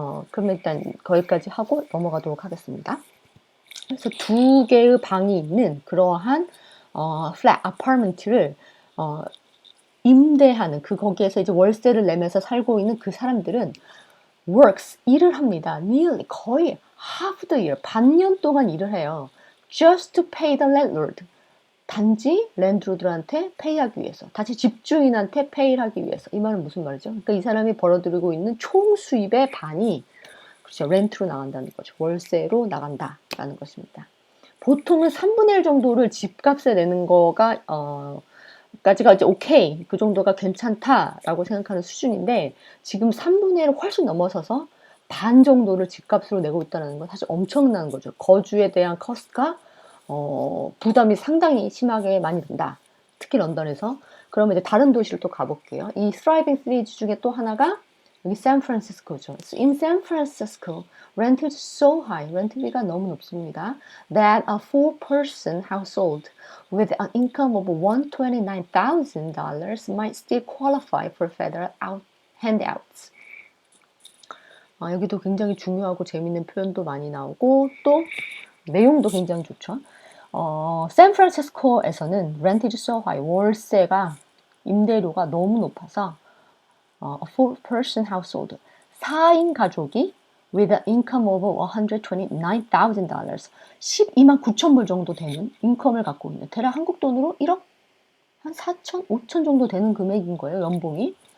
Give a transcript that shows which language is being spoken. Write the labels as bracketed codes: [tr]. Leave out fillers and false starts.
[ko] 그러면 일단 거기까지 하고 넘어가도록 하겠습니다. 그래서 두 개의 방이 있는 그러한 플랫 아파트먼트를 임대하는 거기에서 이제 월세를 내면서 살고 있는 그 사람들은 works, 일을 합니다. nearly, 거의 [en] half the year, [ko] 반년 동안 일을 해요. [en] just to pay the landlord. [ko] 단지 랜드로드한테 페이하기 위해서, 단지 집주인한테 페이를 하기 위해서. 이 말은 무슨 말이죠? 그러니까 이 사람이 벌어들이고 있는 총 수입의 반이 그렇죠, 렌트로 나간다는 거죠. 월세로 나간다라는 것입니다. 보통은 3분의 1 정도를 집값에 내는 거가 까지가 이제 오케이, 그 정도가 괜찮다라고 생각하는 수준인데 지금 3분의 1을 훨씬 넘어서서 반 정도를 집값으로 내고 있다는 건 사실 엄청난 거죠. 거주에 대한 커스트가 부담이 상당히 심하게 많이 든다. 특히 런던에서. 그러면 이제 다른 도시를 또 가볼게요. 이 [en] thriving cities [ko] 중에 또 하나가 여기 샌프란시스코죠. [en] In San Francisco, rent is so high. [ko] 렌트비가 너무 높습니다. [en] That a four-person household with an income of $129,000 might still qualify for federal handouts. [ko] 여기도 굉장히 중요하고 재밌는 표현도 많이 나오고 또 내용도 굉장히 좋죠. 샌프란시스코에서는 [en] rent is so high. [ko] 월세가 임대료가 너무 높아서 [en] a four-person household [ko] 4인 가족이 [en] with an income of $129,000 [ko] 12만 9천 불 정도 되는 인컴을 갖고 있는 대략 한국 돈으로 1억 한 4천, 5천 정도 되는 금액인 거예요. 연봉이.